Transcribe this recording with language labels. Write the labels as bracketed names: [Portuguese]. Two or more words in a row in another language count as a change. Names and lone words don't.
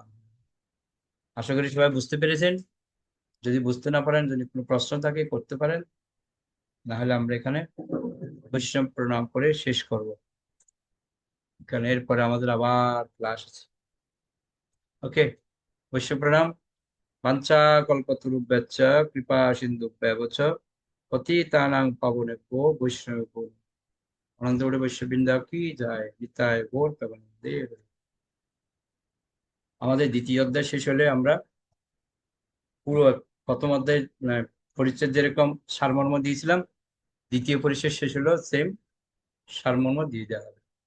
[Bangla] আশা করি সবাই বুঝতে পেরেছেন। যদি বুঝতে না পারেন, যদি কোনো প্রশ্ন থাকে করতে পারেন, না হলে আমরা এখানে বৈষ্ণব প্রণাম করে শেষ করব, কারণ এরপরে আমাদের আবার ক্লাস আছে। ওকে, বৈষ্ণব প্রণাম। [Sanskrit] वाञ्छा कल्पतरुभ्यश्च कृपा सिन्धुभ्येव च पतितानां पावनेभ्यो वैष्णवेभ्यो नमः। [Bangla] অনন্তকোটি বৈষ্ণববৃন্দ কি যায়, নিতাই গৌর প্রেমানন্দে। আমাদের দ্বিতীয় অধ্যায় শেষ হলে আমরা পুরো প্রথম অধ্যায় পরিচ্ছেদ যেরকম সারমর্ম দিয়েছিলাম, দ্বিতীয় পরিচ্ছেদ শেষ হলো সেম সারমর্ম দিয়ে দেওয়া হবে।